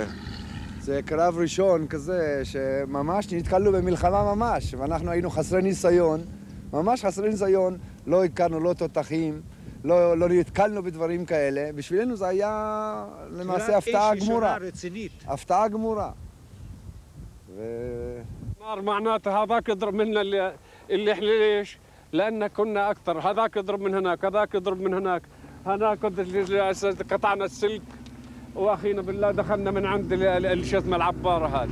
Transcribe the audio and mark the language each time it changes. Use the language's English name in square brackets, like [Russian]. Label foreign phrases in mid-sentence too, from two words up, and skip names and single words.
[Hebrew] זה קרב ראשון כזה, שממש נתקלנו במלחמה ממש, ואנחנו היינו חסרי ניסיון, ממש חסרי ניסיון, לא הכרנו, לא תותחים, לא נתקלנו בדברים כאלה. בשבילנו זה היה למעשה הפתעה גמורה. הפתעה גמורה. [Arabic] معناته هذاك يضرب منا اللي احنا ليش؟ لأن كنا أكثر، هذاك يضرب من هناك، هذاك يضرب من هناك، هناك قطعنا السلك وأخينا بالله دخلنا من عند شو اسمه العبارة هذه.